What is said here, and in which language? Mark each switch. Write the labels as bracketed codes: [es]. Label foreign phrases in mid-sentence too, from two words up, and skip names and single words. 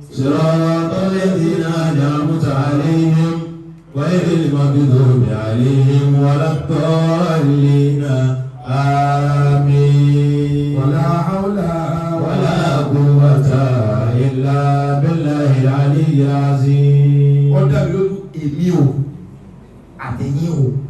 [ar] صراط الذين المغضوب عليهم ولا الضالين آمين ولا حول ولا قوة إلا بالله العلي العظيم. [yo] Ó dá mi lójú èmi o àtẹ̀yìn o